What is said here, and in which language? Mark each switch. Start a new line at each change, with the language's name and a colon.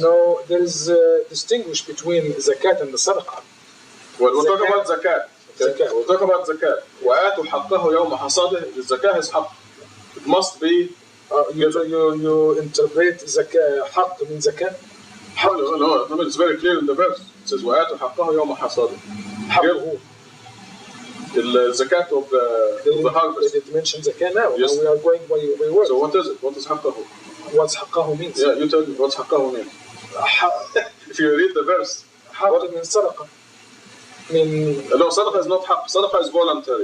English: No, there is a distinguish between zakat and the sadaqah. Well, we'll talk about zakat. Okay? We'll talk about zakat.
Arabic: وَآتُوا حَقَّهُ يَوْمَ حَصَادِهِ.
English: The zakat is haqq. It must be. You interpret zakah, haqq means zakat? No, I mean, it's very clear in the verse. It says
Arabic: وَآتُوا حَقَّهُ يَوْمَ حَصَادِهِ. حقه.
English: The zakat of the harvest. They did mention zakat now. Yes. We are going by word. So what is it? What is حقه? What's حقه means? Yeah, you tell me what's حقه means. If you read the verse. حق means sadaqah. No, sadaqah is not haqq. Sadaqah is voluntary.